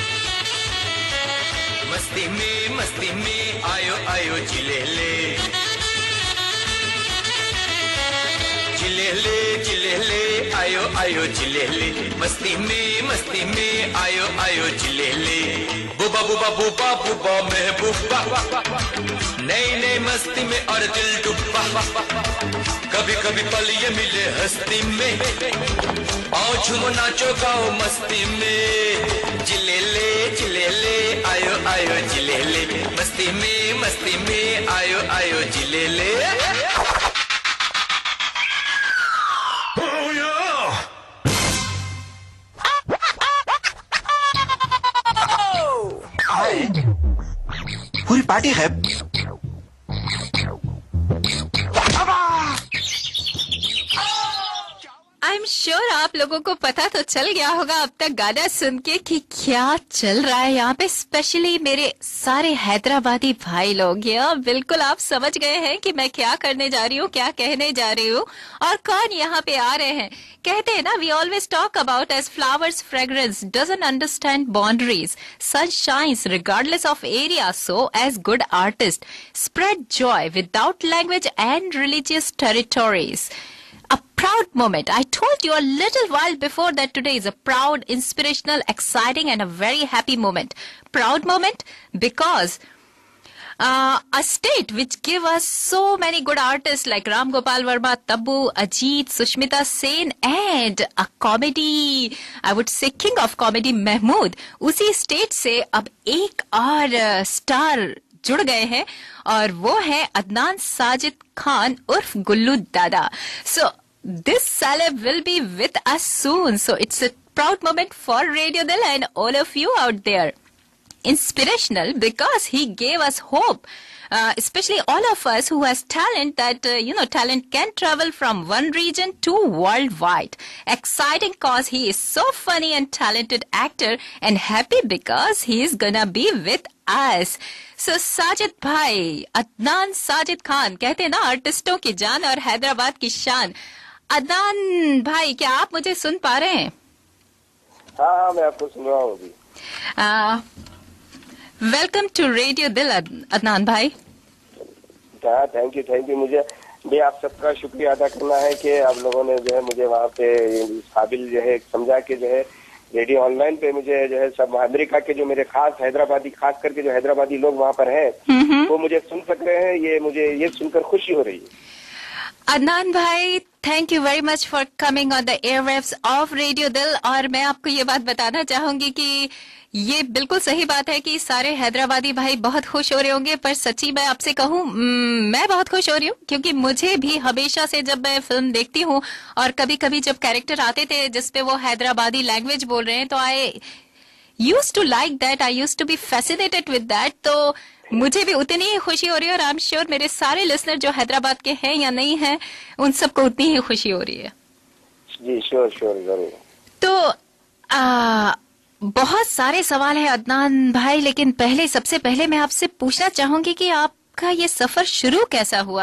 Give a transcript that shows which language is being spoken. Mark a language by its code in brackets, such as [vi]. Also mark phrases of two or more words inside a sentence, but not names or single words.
[hi] मस्ती में आयो आयो चिले ले। जिलेले आयो आयो जिलेले मस्ती में आयो जिलेले बुबा बुबा बुबा बुबा महबूबा नई मस्ती में और दिल डूबा कभी कभी पल ये मिले हस्ती में आओ झूमो नाचो गाओ मस्ती में जिलेले आयो आयो जिलेले मस्ती में आयो जिलेले पूरी पार्टी है। [en] I am sure [hi] आप लोगों को पता तो चल गया होगा अब तक गाना सुन के कि क्या चल रहा है यहाँ पे, स्पेशली मेरे सारे हैदराबादी भाई लोग। या बिल्कुल आप समझ गए हैं कि मैं क्या करने जा रही हूँ, क्या कहने जा रही हूँ और कौन यहाँ पे आ रहे हैं। कहते हैं ना, [en] We always talk about as flowers fragrance doesn't understand boundaries, sun shines regardless of area, so as good artist spread joy without language and religious territories. A proud moment. I told you a little while before that today is a proud, inspirational, exciting and a very happy moment. Proud moment because a state which give us so many good artists like Ram Gopal Verma, Tabu, Ajit, Sushmita Sen and a comedy, I would say king of comedy Mahmood. [hi] उसी state से अब एक और स्टार जुड़ गए हैं और वो है अदनान साजिद खान उर्फ गुल्लू दादा. [en] So this celeb will be with us soon. So it's a proud moment for Radio Dil and all of you out there. Inspirational because he gave us hope. Especially all of us who has talent that, talent can travel from one region to worldwide. Exciting cause he is so funny and talented actor and happy because he is gonna be with us. [hi] So साजिद भाई, अदनान साजिद खान, कहते हैं ना आर्टिस्टों की जान और हैदराबाद की शान. अदनान भाई, क्या आप मुझे सुन पा रहे हैं? हाँ, मैं आपको सुन रहा हूँ अभी. [en] welcome to रेडियो दिल अदनान भाई. हाँ, thank you. [hi] मुझे भी आप सबका शुक्रिया अदा करना है कि आप लोगों ने जो है मुझे वहाँ पे इस काबिल जो है समझा के जो है रेडियो ऑनलाइन पे मुझे जो है सब अमेरिका के जो मेरे खास हैदराबादी, खास करके जो हैदराबादी लोग वहाँ पर हैं वो मुझे सुन सक रहे हैं. ये मुझे ये सुनकर खुशी हो रही है. अदनान भाई, [en] thank you very much for coming on the airwaves of Radio Dil. [hi] और मैं आपको ये बात बताना चाहूंगी कि ये बिल्कुल सही बात है कि सारे हैदराबादी भाई बहुत खुश हो रहे होंगे, पर सच्ची मैं आपसे कहूँ मैं बहुत खुश हो रही हूँ क्योंकि मुझे भी हमेशा से जब मैं फिल्म देखती हूँ और कभी कभी जब कैरेक्टर आते थे जिसपे वो हैदराबादी लैंग्वेज बोल रहे हैं तो [en] I used to like that, I used to be fascinated with that. [hi] तो मुझे भी उतनी ही खुशी हो रही है और [en] I am sure [hi] मेरे सारे लिसनर जो हैदराबाद के हैं या नहीं हैं उन सबको उतनी ही खुशी हो रही है. जी श्योर जरूर. तो बहुत सारे सवाल है अदनान भाई, लेकिन सबसे पहले मैं आपसे पूछना चाहूंगी कि आपका ये सफर शुरू कैसा हुआ?